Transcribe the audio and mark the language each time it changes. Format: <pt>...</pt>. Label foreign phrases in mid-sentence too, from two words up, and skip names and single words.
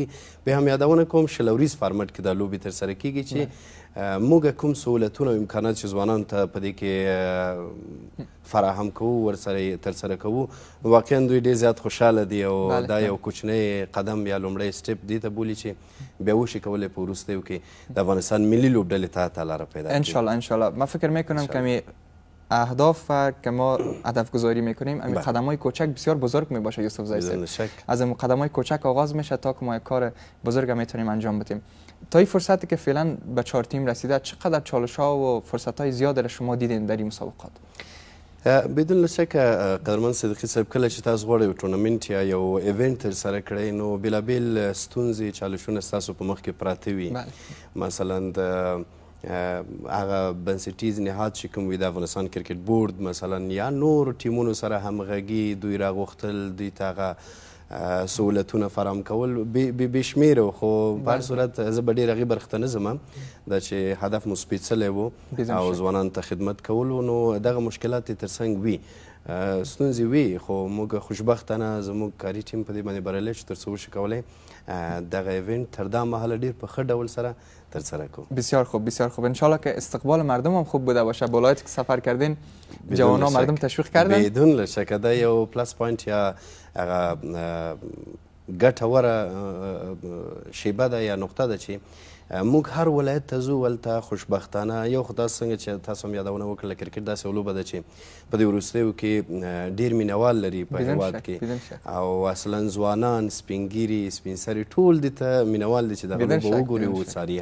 <ps>بیا هم یادونه کوم شلوریز فارمټ کې دا لوبې ترسره کیږي چې موږ کوم سهولتونه او امکانات چې ځوانانو ته په دې کې فراهم کوو ورسره ترسره کوو واقعا دوی ډېر زیات خوشحاله دي او دا یو کوچنی قدم یا لومړی سټپ دې ته بولي چې بیا وشي کولی په وروستیو کې د افغانستان ملي لوبډلې ته لاره پیدا کړي.</ps> <fa>انشالله من فکر میکنم که اهداف که ما هدف گذاری میکنیم امی قدم های کوچک بسیار بزرگ می باشه یوسف زایی صاحب. از این قدم های کوچک آغاز میشه تا که ما یک کار بزرگ میتونیم انجام بدیم. تا این فرصتی که فعلا به 4 تیم رسیده چقدر چالش ها و فرصت های زیاد را شما دیدین در این مسابقات؟</fa> <ps>بدون شک قدرمن صدیقی صاحب کله چې تاسو غواړئ یو ټورنمنټ یا یو ایونټ ترسره کړئ نو بېلابېل ستونزې چالشونه ستاسو په مخ کې پراته وي. مثلا د هغه بنسټیز نهاد چې کوم وي د افغانستان کرکټ بورډ مثلا یا نور ټیمونو سره همغږي دوی راغوښتل دوی ته هغه سهولتونه فراهم کول بې شمېره خو په هر صورت زه به ډېر هغې برخې ته نه ځم دا چې هدف مو سپېڅلی و او ځوانانو ته خدمت کول و نو دغه مشکلات یې تر څنګ وي ستونزې وي خو موږ خوشبختانه زموږ کاري ټیم په دې باندې بریالی شو تر څو وشو کولی دغه ایونت تر دا مهاله ډېر په ښه ډول سره ترسره کو.</ps> <fa>بسیار خوب بسیار خوب. انشالله که استقبال مردم هم خوب بوده باشه. ولایتی که سفر کردین جوانا مردم تشویق کردن؟</fa> <ps>بدون شک دا یو پلاس پوینت یا هغه ګټوره شیبه ده یا نقطه ده چې موږ هر ولایت ته ځو ولته خوشبختانه یو خو داسې څنګه چې تاسو هم یادونه وکړله کرکټ داسې یو لوبه ده چې په دې وروستیو کې ډېر مینوال لري په هېواد کې او اصلا ځوانان سپین ګیري سپین سري ټول دې ته مینوال دي چې دغه لوبه وګوري او وڅاري.</ps>